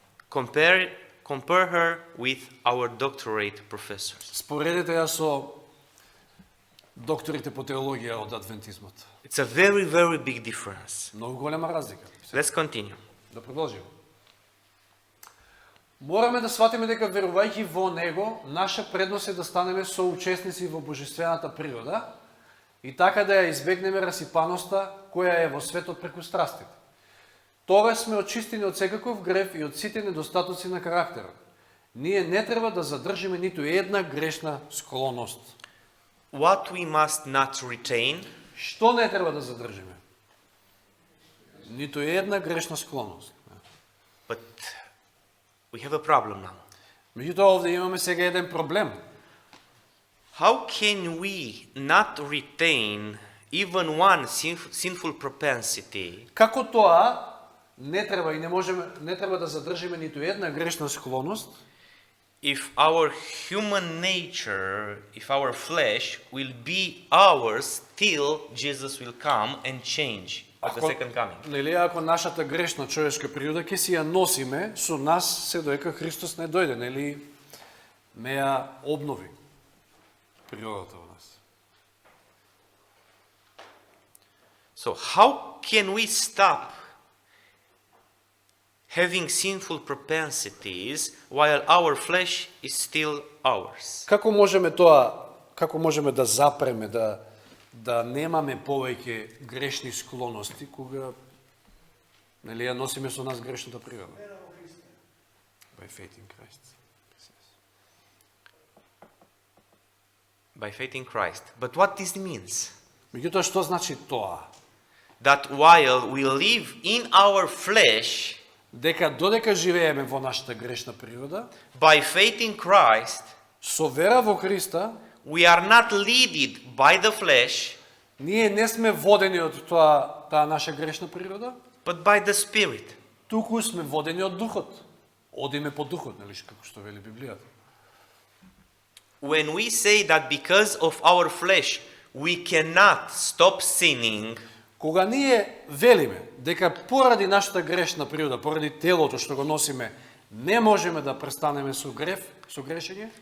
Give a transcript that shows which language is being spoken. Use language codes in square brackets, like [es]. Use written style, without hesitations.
[en] Compare her with our doctorate professors. [mk] Споредете ја со докторите по теологија од адвентизмот. [en] It's a very, very big difference. [mk] Многу голема разлика. [en] Let's continue. [mk] Да продолжиме. Мораме да сватиме дека верувајќи во него, наша предност е да станеме соучесници во божествената природа и така да ја избегнеме расипаноста која е во светот преку страстите. Тогаш сме очистени од секаков грев и од сите недостатоци на карактерот. Ние не треба да задржиме ниту една грешна склоност. [en] What we must not retain? [mk] Што не треба да задржиме? Ниту една грешна склоност. [en] But we have a problem now. [mk] Меѓутоа овде имаме сега еден проблем. [en] How can we not retain even one sinful propensity [mk] Како тоа не треба и не треба да задржиме ниту една грешна склоност, [en] if our human nature, if our flesh will be ours till Jesus will come and change at the second coming? [mk] Нели, ако нашата грешна човечка природа ќе си ја носиме со нас се доека Христос не дојде, нели, не ја обнови природата во нас. [en] So how can we stop having sinful propensities while our flesh is still ours? [mk] Како можеме да запреме, да немаме повеќе грешни склоности, кога нели ја носиме со нас грешната природа? [en] By faith in Christ. By faith in Christ. But what this means? [mk] Меѓутоа, што значи тоа? [en] That while we live in our flesh, [mk] Дека додека живееме во нашата грешна природа, [en] by faith in Christ, [mk] со вера во Христа, [en] we are not led by the flesh, [mk] ние не сме водени од таа наша грешна природа, [en] but by the Spirit. [mk] туку сме водени од Духот. Одиме по Духот, нели, како што вели Библијата. [en] When we say that because of our flesh we cannot stop sinning, [mk] Кога ние велиме дека поради нашата грешна природа, поради телото што го носиме, не можеме да престанеме со грешење,